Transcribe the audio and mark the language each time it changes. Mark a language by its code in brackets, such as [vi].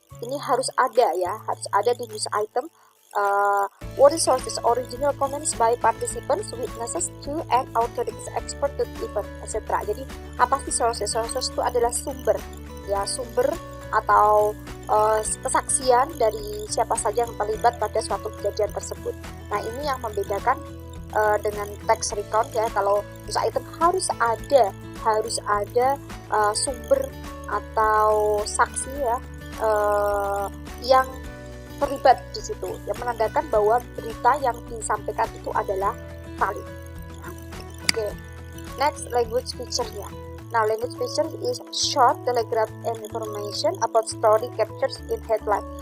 [id] Ini harus ada, ya, harus ada di news item. [en] What is sources? Original comments by participants, witnesses to, and authorities, expert to event, etc. [id] Jadi apa sih sources? Sources itu adalah sumber, ya, sumber atau kesaksian dari siapa saja yang terlibat pada suatu kejadian tersebut. Nah, ini yang membedakan dengan text recount, ya. Kalau news item harus ada sumber atau saksi, ya, yang terlibat di situ, yang menandakan bahwa berita yang disampaikan itu adalah valid. Oke. Next, language feature-nya. [en] Nah, language feature is short, telegraph, and information about story captured in headline.